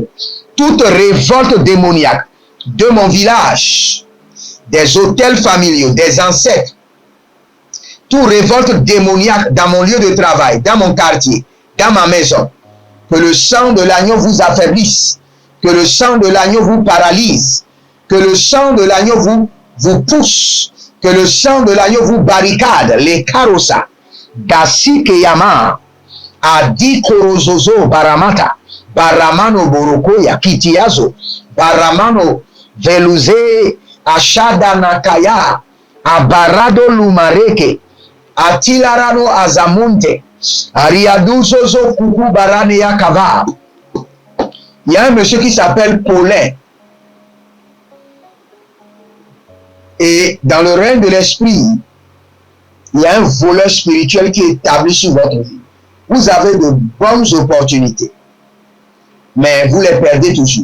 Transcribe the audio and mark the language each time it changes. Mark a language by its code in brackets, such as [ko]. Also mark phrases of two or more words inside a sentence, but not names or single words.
[fr] Toute révolte démoniaque de mon village, des hôtels familiaux, des ancêtres, toute révolte démoniaque dans mon lieu de travail, dans mon quartier, dans ma maison, que le sang de l'agneau vous affaiblisse, que le sang de l'agneau vous paralyse, que le sang de l'agneau vous pousse, que le sang de l'agneau vous barricade, les carrossas. Dasi Keyama, Adi Korozozo Baramata, Baramano Borokoya, Kitiazo, Baramano Veluze, Ashada Nakaya, Abarado Lumareke, Atilarano Azamunte, Ariaduzozo Kuku Barane Yakava. Il y a un monsieur qui s'appelle Paulin. Et dans le règne de l'esprit, il y a un voleur spirituel qui est établi sur votre vie. Vous avez de bonnes opportunités, mais vous les perdez toujours.